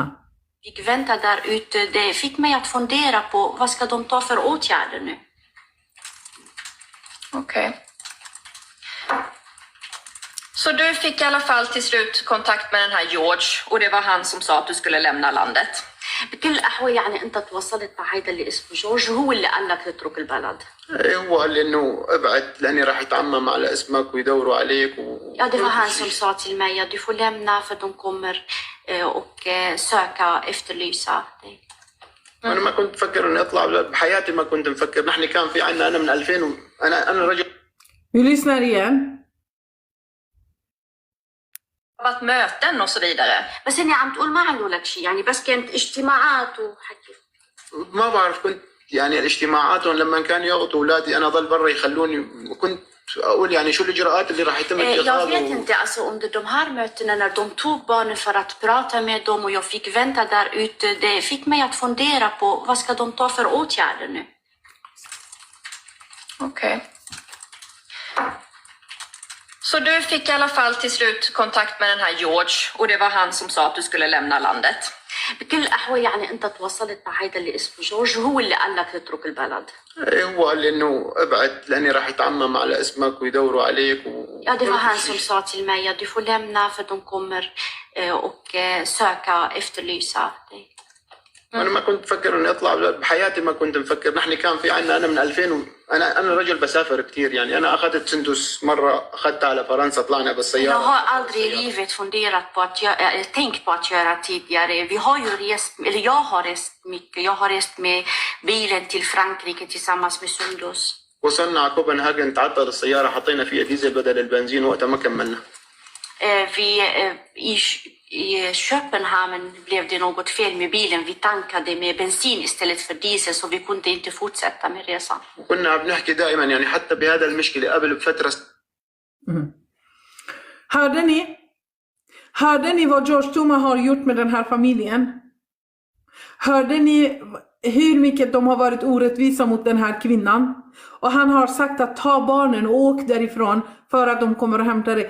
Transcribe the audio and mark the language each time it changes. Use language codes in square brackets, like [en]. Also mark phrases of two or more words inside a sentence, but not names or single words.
[sv] Fick vänta där ute, det fick mig att fundera på vad ska de ta för åtgärder nu? Okej. Så du fick i alla fall till slut kontakt med den här George och det var han som sa att du skulle lämna landet. [ar] بكل الأحوال يعني أنت تواصلت مع هيدا اللي اسمه جورج، هو اللي قال لك تترك البلد. هو قال لي إنه ابعد لأني راح يتعمم على اسمك ويدوروا عليك [sv] Ja, det var han som sa till mig att du får lämna för de kommer och söka efterlysa dig. [ar] أنا ما كنت مفكر إني أطلع بحياتي، ما كنت مفكر. نحن كان في عنا أنا من 2000 أنا رجل. [sv] Vi lyssnar igen. Varit möten och så vidare. [ar] بس إني عم تقول ما عملوا لك شيء، يعني بس كانت اجتماعات وحكي. ما بعرف، كنت يعني الاجتماعاتهم لما كانوا ياخذوا أولادي أنا ضل برا يخلوني، وكنت أقول يعني شو الإجراءات اللي راح يتم اتخاذها. [sv] Jag vet inte, alltså under de här mötena när de tog barnen för att prata med dem och jag fick vänta där ute, det fick mig att fundera på vad ska de ta för åtgärder nu. Okej. Så du fick i alla fall till slut kontakt med den här George och det var han som sa att du skulle lämna landet. [ar] بكل الأحوال يعني أنت تواصلت مع هيدا اللي اسمه جورج، هو اللي قال لك تترك البلد. هو قال لي إنه ابعد لأني راح يتعمم على اسمك ويدوروا عليك [sv] Ja, det var han som sa till mig att du får lämna för de kommer och söka efterlysa dig. [ar] أنا ما كنت مفكر إني أطلع بحياتي، ما كنت مفكر. نحن كان في عنا أنا من 2000 أنا رجل بسافر كتير، يعني أنا أخذت سندس مرة، أخذتها على فرنسا، طلعنا بالسيارة. [sv] Jag har aldrig i livet funderat på att tänkt på att göra tidigare. Vi har ju rest, eller jag har rest mycket. Jag har rest med bilen till Frankrike tillsammans med Sundus. [ar] وصلنا على كوبنهاجن، تعطل السيارة، حطينا فيها ديزل بدل البنزين، وقتها ما كملنا. [sv] I Köpenhamn blev det något fel med bilen. Vi tankade med bensin istället för diesel så vi kunde inte fortsätta med resan. [ar] وكنا بنحكي دائما يعني حتى بهذا المشكلة قبل بفترة. [sv] Hörde ni vad George Toma har gjort med den här familjen? Hörde ni hur mycket de har varit orättvisa mot den här kvinnan? Och han har sagt att ta barnen och åk därifrån för att de kommer att hämta dig.